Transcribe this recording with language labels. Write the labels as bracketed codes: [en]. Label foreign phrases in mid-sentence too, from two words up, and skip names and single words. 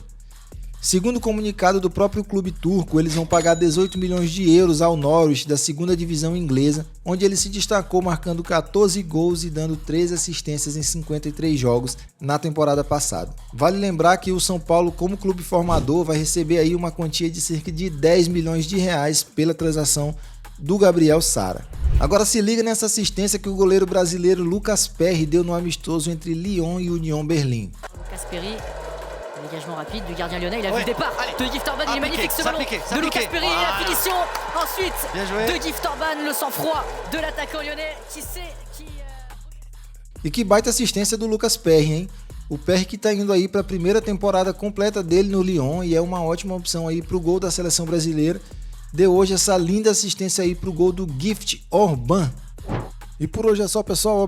[pt] Segundo o comunicado do próprio clube turco, eles vão pagar 18 milhões de euros ao Norwich da segunda divisão inglesa, onde ele se destacou marcando 14 gols e dando 13 assistências em 53 jogos na temporada passada. Vale lembrar que o São Paulo, como clube formador, vai receber aí uma quantia de cerca de 10 milhões de reais pela transação do Gabriel Sara. Agora se liga nessa assistência que o goleiro brasileiro Lucas Perry deu no amistoso entre Lyon e Union Berlim. Lucas Perry. [fr] Dégagement rapide du gardien lyonnais, il a vu le départ de Gift Orban, il est magnifique ce ballon de Lucas Perry et la finition ensuite de Gift Orban, le sang-froid de l'attaquant lyonnais qui sait qui... [pt] E que baita assistência do Lucas Perry, hein? O Perry que tá indo aí para a primeira temporada completa dele no Lyon e é uma ótima opção aí pro gol da seleção brasileira. Deu hoje essa linda assistência aí pro gol do Gift Orban. E por hoje é só, pessoal.